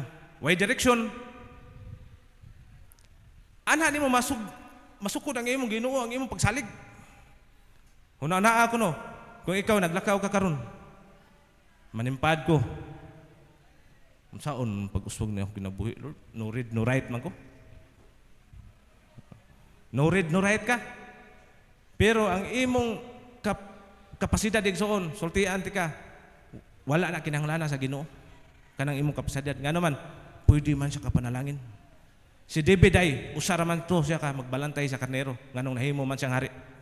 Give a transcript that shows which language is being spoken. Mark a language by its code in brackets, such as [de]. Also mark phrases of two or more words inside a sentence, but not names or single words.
[ceb] Way direksyon. Ana nimo masukod ang imong Ginoo, ang imong pagsalig. Huna-naa ako no, kung ikaw naglakaw ka karon, manimpad ko. Unsaon pag-uswag niyo kinabuhi, Lord? [en] No read, no write [ceb] man ko. [en] No read, no write [ceb] ka. Pero ang imong kapasidad igsoon, sultian ti ka, wala na kinahanglan sa Ginoo. Kanang imong kapasidad ngano man, pwede man siya kapanalangin. Si David ay usara man to siya ka magbalantay sa karnero nganong nahimo man siyang hari.